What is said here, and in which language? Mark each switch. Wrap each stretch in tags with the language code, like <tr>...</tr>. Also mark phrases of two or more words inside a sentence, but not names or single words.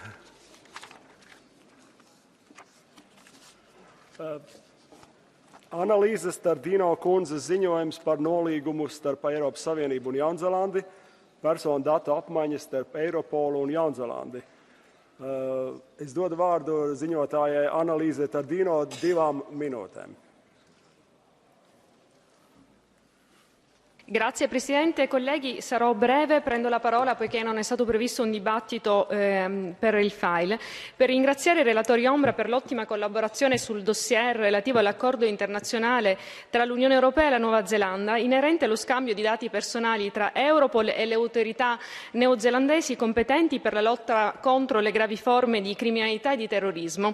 <lv>Analīzes Tardino kundzes ziņojums par nolīgumu starp Eiropas Savienību un Jaunzēlandi, personu datu apmaiņas starp Eiropolu un Jaunzēlandi. Es dodu vārdu ziņotājai Analīze Tardino 2 minūtēm.</lv> <it>Grazie Presidente, colleghi, sarò breve, prendo la parola poiché non è stato previsto un dibattito per il file, per ringraziare i relatori Ombra per l'ottima collaborazione sul dossier relativo all'accordo internazionale tra l'Unione Europea e la Nuova Zelanda inerente allo scambio di dati personali tra Europol e le autorità neozelandesi competenti per la lotta contro le gravi forme di criminalità e di terrorismo.</it>